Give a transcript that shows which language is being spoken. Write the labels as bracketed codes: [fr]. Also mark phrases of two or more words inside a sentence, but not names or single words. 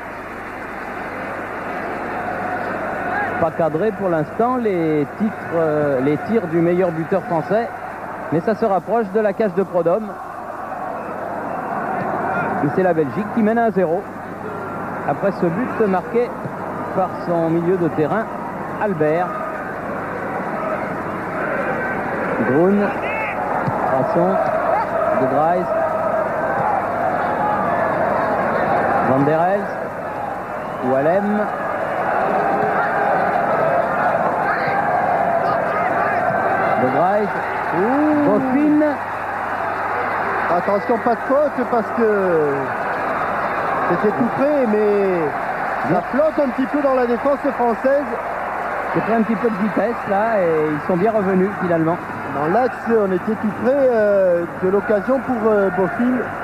[fr] Pas cadré pour l'instant les tirs du meilleur buteur français, mais ça se rapproche de la cage de Prodhomme. Et c'est la Belgique qui mène 1-0 après ce but marqué par son milieu de terrain Albert. Grun, Rasson, De Dries, Van der Elst, Wallem. De Dries, Boffin. Attention, pas de faute parce que c'était tout près, mais ça flotte un petit peu dans la défense française. J'ai pris un petit peu de vitesse là et ils sont bien revenus finalement. Dans l'axe, on était tout près de l'occasion pour Boffin.